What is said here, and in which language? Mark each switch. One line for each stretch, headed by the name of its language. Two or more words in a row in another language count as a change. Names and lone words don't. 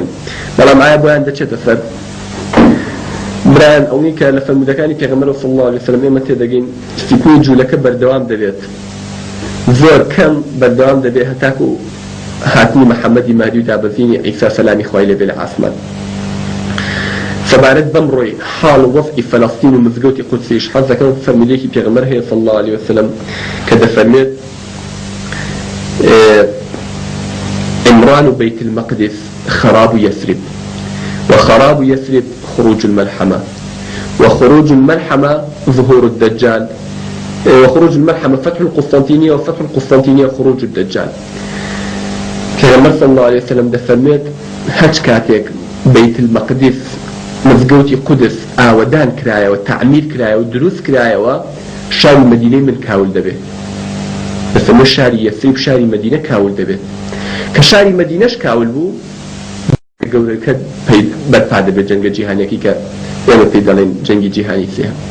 Central Kurdish: بەڵام ئایا بۆیان دەچێتە سەر؟ برایان ئەوەی کە لە فەرمودەکانی پێغەمبەر
Arabic: صلی الله علیه و سلم
Central Kurdish: ئێمە تێدەگەین فتنەی جوولەکە بەردەوام دەبێت، زۆر کەم بەردەوام دەبێت هەتاکو هاتنی محەممەدی مادی و دابەزینی عیسا سەلامی خوای لێبێ لە ئاسمان. سەبارەت بەم ڕۆی حاڵ وەزعی فەلەستین و مزگەوتی قودسیش حەز دەکەم فەرمودەیەکی پێغەمبەر هەیە
Arabic: صلی الله علیه و سلم
Central Kurdish: کە دەفەرمێت
Arabic: عمران بيت المقدس خراب يثرب وخراب يثرب خروج الملحمة وخروج الملحمة ظهور الدجال وخروج الملحمة فتح القسطنطينية وفتح القسطنطينية خروج الدجال.
Central Kurdish: پێغەمبەر
Arabic: صلی الله علیه و سلم
Central Kurdish: دەفەرمێت هەچ کاتێک بەیت المەقدس مزگەوتی قودس ئاوەدان کرایەوە تعمیر کرایەوە دروست کرایەوە شاری مەدینەی من کاول دەبێت بەسەمە شاری یەسریب شاری مەدینە کاول دەبێت کە شاری مەدینەش کاول بوو گەورەکە بەرپا دەبێت جەنگە جیهانیەکی کە ئێمە پێی دەڵێن جەنگی جیهانی سێ